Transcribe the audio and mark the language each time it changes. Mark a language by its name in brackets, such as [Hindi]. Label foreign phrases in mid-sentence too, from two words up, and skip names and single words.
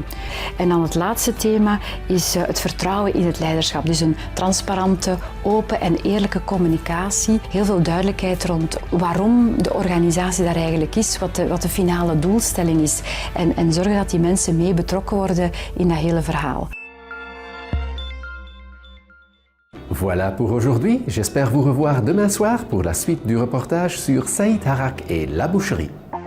[Dutch] En dan het laatste thema is het vertrouwen in het leiderschap. Dus een transparante, open en eerlijke communicatie. Heel veel duidelijkheid rond waarom de organisatie daar eigenlijk is, wat de finale doelstelling is. En zorgen dat die mensen mee betrokken worden in dat hele verhaal. [French] Voilà pour aujourd'hui. J'espère vous revoir demain soir pour la suite du reportage sur Saïd Harak et La Boucherie.